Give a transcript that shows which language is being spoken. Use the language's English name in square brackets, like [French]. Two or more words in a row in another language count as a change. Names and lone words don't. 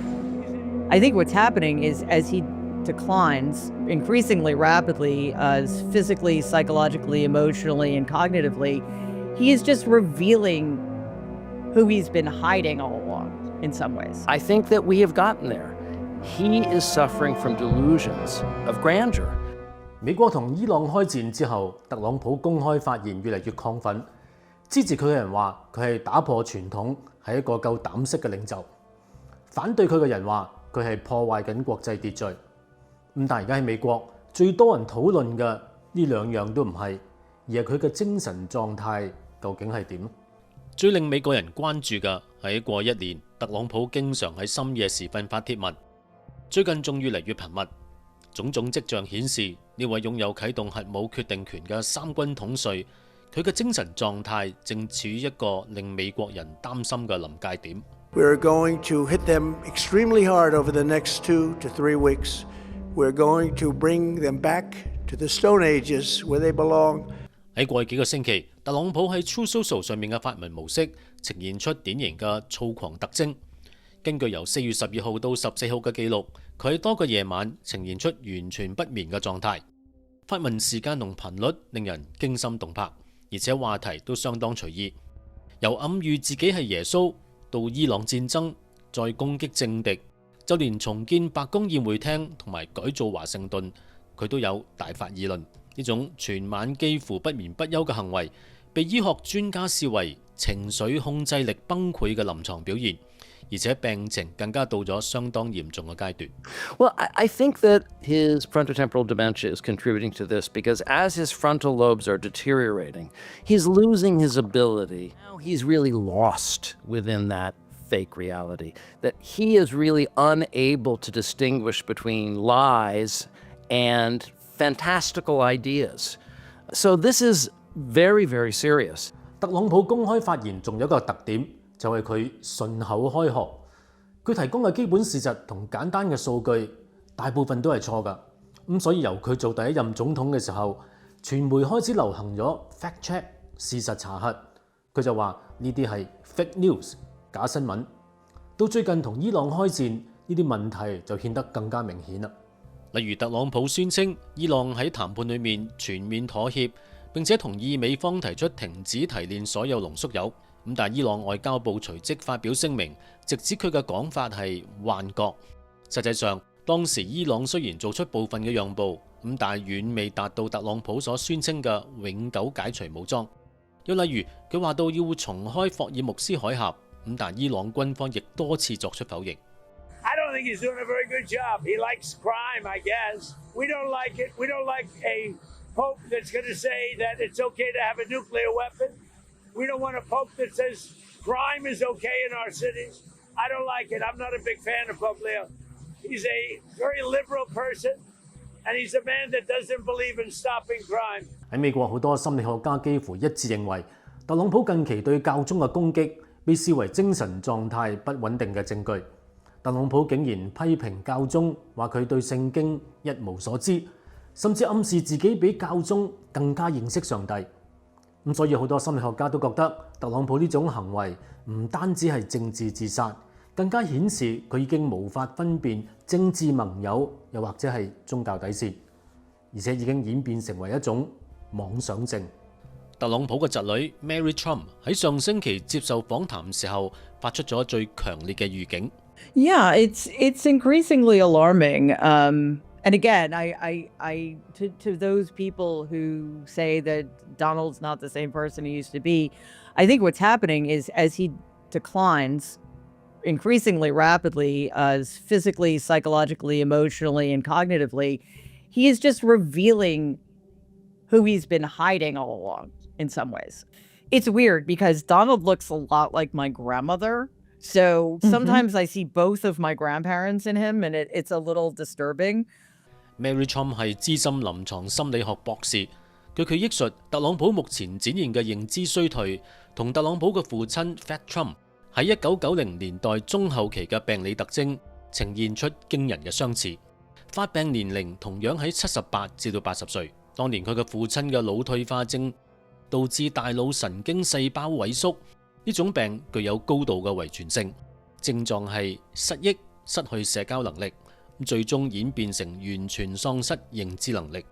[English] I think what's happening is as he declines increasingly rapidly, physically, psychologically, emotionally, and cognitively, he is just revealing who he's been hiding all along in some ways. I think that we have gotten there. He is suffering from delusions of grandeur. [Cantonese] 美國同伊朗開戰之後，特朗普公開發言越嚟越亢奮，支持佢嘅人話佢係打破傳統，係一個夠膽識嘅領袖；反對佢嘅人話佢係破壞緊國際秩序。咁但係而家喺美國最多人討論嘅呢兩樣都唔係，而係佢嘅精神狀態究竟係點？最令美國人關注嘅係過一年，特朗普經常喺深夜時分發帖文，最近仲越嚟越頻密。種種跡象顯示，呢位擁有啟動核武決定權嘅三軍統帥，佢嘅精神狀態正處於一個令美國人擔心嘅臨界點。 [English] We're going to hit them extremely hard over the next 2 to 3 weeks. We're going to bring them back to the Stone Ages where they belong. [Cantonese] 喺過去幾個星期，特朗普喺 Truth Social 上面嘅發文模式呈現出典型嘅躁狂特徵。根據由4月12號到14號嘅記錄，佢喺多個夜晚呈現出完全不眠嘅狀態。發文時間同頻率令人驚心動魄，而且話題都相當隨意，由暗喻自己係耶穌到伊朗戰爭，再攻擊政敵，就連重建白宮宴會廳同埋改造華盛頓，佢都有大發議論。呢種全晚幾乎不眠不休嘅行為，被醫學專家視為情緒控制力崩潰嘅臨床表現。而且病情更加到咗相當嚴重嘅階段。 [English] Well, I think that his frontotemporal dementia is contributing to this because as his frontal lobes are deteriorating, he's losing his ability. Now he's really lost within that fake reality, that he is really unable to distinguish between lies and fantastical ideas. So this is very, very serious. [Cantonese] 特朗普公開發言仲有一個特點，就係佢順口開河。佢提供嘅基本事實同簡單嘅數據，大部分都係錯㗎。咁所以由佢做第一任總統嘅時候，傳媒開始流行咗 [English] fact check [Cantonese] 事實查核，佢就話呢啲係 [English] fake news [Cantonese] 假新聞。到最近同伊朗開戰，呢啲問題就顯得更加明顯啦。例如特朗普宣稱伊朗喺談判裏面全面妥協，並且同意美方提出停止提煉所有濃縮鈾。咁但伊朗外交部隨即發表聲明，直指佢嘅講法係幻覺。實際上，當時伊朗雖然做出部分嘅讓步，咁但係遠未達到特朗普所宣稱嘅永久解除武裝。又例如，佢話到要重開霍爾木斯海峽，咁但伊朗軍方亦多次作出否認。 [English] I don't think he's doing a very good job. He likes crime, I guess. We don't like it. We don't like a pope that's going to say that it's okay to have a nuclear weapon. We don't want a pope that says crime is okay in our cities. I don't like it. I'm not a big fan of Pope Leo. He's a very liberal person, and he's a man that doesn't believe in stopping crime. [Cantonese] 喺美國好多心理學家幾乎一致認為，特朗普近期對教宗嘅攻擊被視為精神狀態不穩定嘅證據。特朗普竟然批評教宗，話佢對聖經一無所知，甚至暗示自己比教宗更加認識上帝。咁所以好多心理學家都覺得特朗普呢種行為唔單止係政治自殺，更加顯示佢已經無法分辨政治盟友又或者係宗教底線，而且已經演變成為一種妄想症。特朗普嘅侄女 Mary Trump 喺上星期接受訪談時候發出咗最強烈嘅預警。 [English] Yeah, it's increasingly alarming. And again, to those people who say that Donald's not the same person he used to be, I think what's happening is as he declines increasingly rapidly, physically, psychologically, emotionally, and cognitively, he is just revealing who he's been hiding all along in some ways. It's weird because Donald looks a lot like my grandmother. So sometimes I see both of my grandparents in him, and it's a little disturbing. [Cantonese] Mary Trump 係資深臨床心理學博士， 據佢憶述，特朗普目前展現嘅認知衰退，同特朗普嘅父親 Fat Trump 喺1990年代中後期嘅病理特徵呈現出驚人嘅相似。發病年齡同樣喺78至到80歲。當年佢嘅父親嘅腦退化症導致大腦神經細胞萎縮，呢種病具有高度嘅遺傳性，症狀係失憶、失去社交能力，最終演變成完全喪失認知能力。